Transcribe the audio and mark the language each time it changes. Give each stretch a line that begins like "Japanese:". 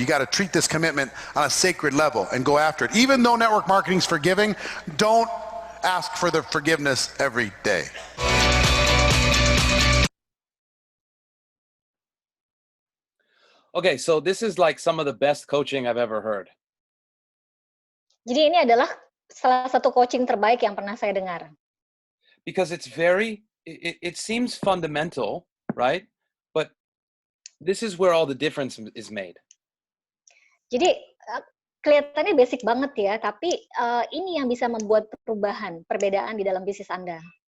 English: You got to treat this commitment on a sacred level and go after it. Even though network marketing is forgiving, don't ask for the forgiveness every day. Okay, so this is like some of the best coaching I've ever heard.
Indonesian: Jadi ini adalah salah satu coaching terbaik yang pernah saya dengar.
English: Because it's it seems fundamental, right? But this is where all the difference is made.
Indonesian: Jadi kelihatannya basic banget ya, tapi ini yang bisa membuat perbedaan di dalam bisnis Anda.